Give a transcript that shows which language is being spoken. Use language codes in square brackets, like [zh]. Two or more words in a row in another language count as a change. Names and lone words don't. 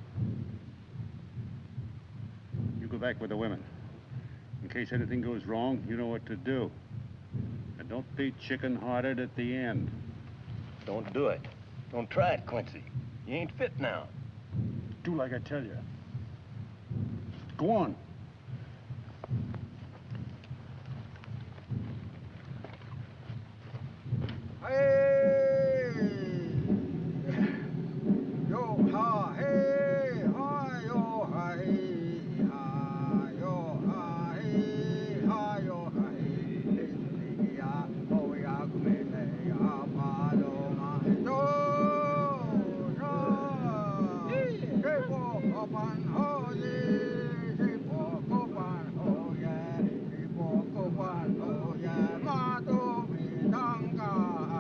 [en] You go back with the women. In case anything goes wrong, you know what to do. And don't be chicken-hearted at the end. Don't do it. Don't try it, Quincy. You ain't fit now. Do like I tell you. Go on. Hey! Yo ha hey ha yo ha hey ha yo ha hey ha yo ha hey ya oh ya kumene ya paloma yo yo hey po opan ho ye hey po opan ho ye hey po opan ho ye ma to mi tanga